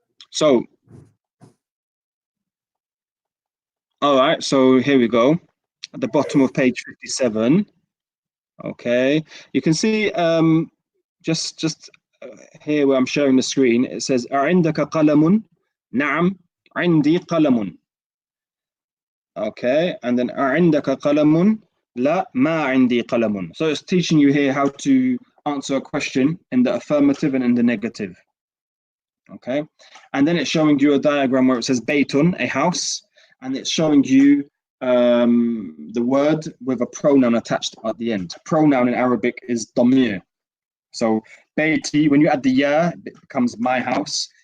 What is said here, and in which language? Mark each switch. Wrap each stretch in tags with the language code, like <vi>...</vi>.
<en>So, all right, so here we go. At the bottom of page 57. Okay, you can see just here where I'm sharing the screen, it says</en> <ar>عندك قلم؟ نعم عندي قلم.</ar> <en>Okay, and then</en> <ar>عندك قلم؟ لا ما عندي قلم.</ar> <en>So it's teaching you here how to answer a question in the affirmative and in the negative. Okay, and then it's showing you a diagram where it says baytun, a house, and it's showing you the word with a pronoun attached at the end. Pronoun in Arabic is damir. So bayti, when you add the ya, it becomes my house.</en>